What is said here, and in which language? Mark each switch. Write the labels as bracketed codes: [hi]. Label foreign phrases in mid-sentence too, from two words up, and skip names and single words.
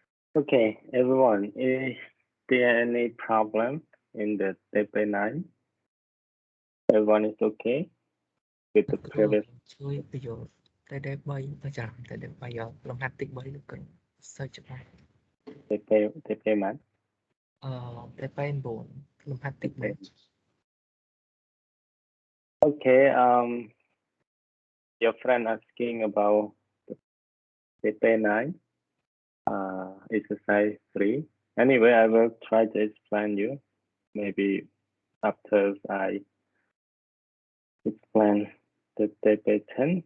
[en] Okay, everyone, is there any problem in the TP9? Everyone is okay with the [km] លោកគ្រូ [en] previous [km] ជួយពន្យល់តែដែល3ចាំតែដែល3លំហាត់ទី3លោកគ្រូសូវច្បាស់ [en] TP man? [km] តែ9លំហាត់ទី [en] Okay. Okay, your friend asking about the TP9, exercise 3. Anyway, I will try to explain you. Maybe after I explain the TP10.